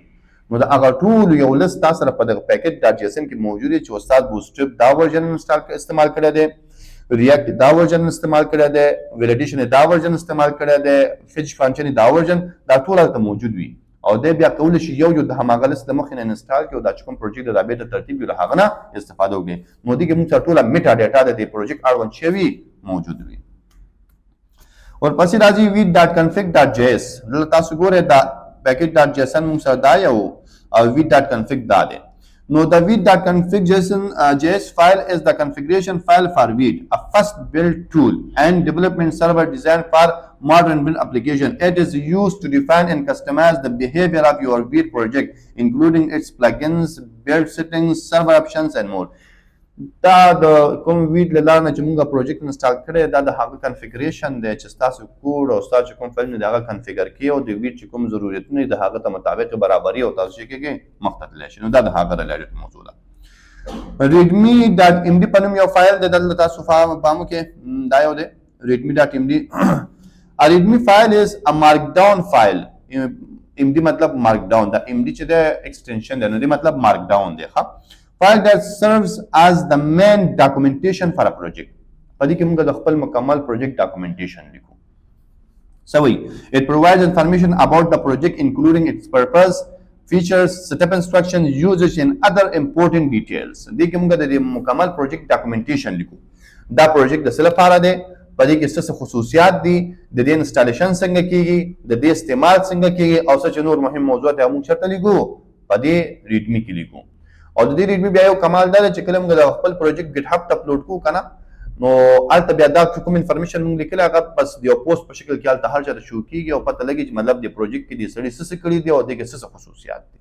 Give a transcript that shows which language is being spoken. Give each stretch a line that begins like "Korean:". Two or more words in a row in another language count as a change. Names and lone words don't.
Pashto: نو د هغه ټول یو لست تاسو سره په دغه پیکیج ډاټ JSON کې موجود دی چې استاد بوټسټریپ دا ورژن استعمال کړی دی ریاکټ دا ورژن استعمال کړی دی ویلیډیشن دا ورژن استعمال کړی دی
English: fetch function
Pashto: دا ورژن دا ټول هلته موجود وي او دی بیا کولی شي یو د هماغه لست د مخې نه انسټال کړي او دا چې کوم پروجیکټ د رابطه ترتیب وي له هغه نه استفاده وکړي. نو دې کې موږ سره ټوله
English: meta data
Pashto: د دې پروجیکټ اړوند شوي موجود وي. ورپسې راځي vite ډاټ config ډاټ js. دلته تاسو ګورئ دا پیکیج ډاټ JSON موږ سره دا یو او vite ډاټ config دا دی.
English: نو the vite ډاټ config JS file is the configuration file for Vite, a first built tool and development server designed for modern build application. It is used to define and customize the behavior of your Vite project, including its plugins, build settings, server options, and more.
Pashto: دا د کوم ویډ له لارې نه چې موږ پروجیکټ انسټال کړی دا د هغه کنفیګریشن دی چې ستاسو کوډ او ستاسو چې کوم فایل دی هغه کنفیګر کړي او د ویډ چې کوم ضرورتونه دي د هغه ته مطابق برابري او تاسو چې کېږي مخ ته تللی شي. نو دا د هغه ریلیټډ موضوع ده. readme ډاټ MD په نوم یو فایل دی دلته تاسو پام کې دا یو دی readme ډاټ MD.
English: A readme file is a markdown file.
Pashto: MD مطلب markdown دا MD چې د ایکسټنشن دی نو دی مطلب markdown دی.
English: ښه file that serves as the main documentation for a project.
Pashto: په دې کې موږ د خپل مکمل
English: project documentation
Pashto: لیکو.
English: سوي it provides information about the project including its purpose, features, setup instructions, usage and other important details.
Pashto: دې کې موږ د مکمل
English: project documentation
Pashto: لیکو. دا project د څه لپاره دی؟ په دې کې څه خصوصیات دي، د دې انسټالیشن څنګه کیږي، د دې استعمال څنګه کیږي او څه نور مهم موضوعات موږ چرته لیکو؟ په دې ریډمی کې لیکو. او د دې ریډمی بیا یو کمال دا دی چې کله موږ د خپل پروجیکټ ګټ هب ته اپلوډ کوو کنه نو الته بیا دا کوم انفارمیشن موږ لیکل هغه بس یو پوسټ په شکل کې الته هر چاته شو کیږي او پته لګي چې مطلب د پروجیکټ کې د سړي څه کړي دي او د کې څه خصوصیات دي.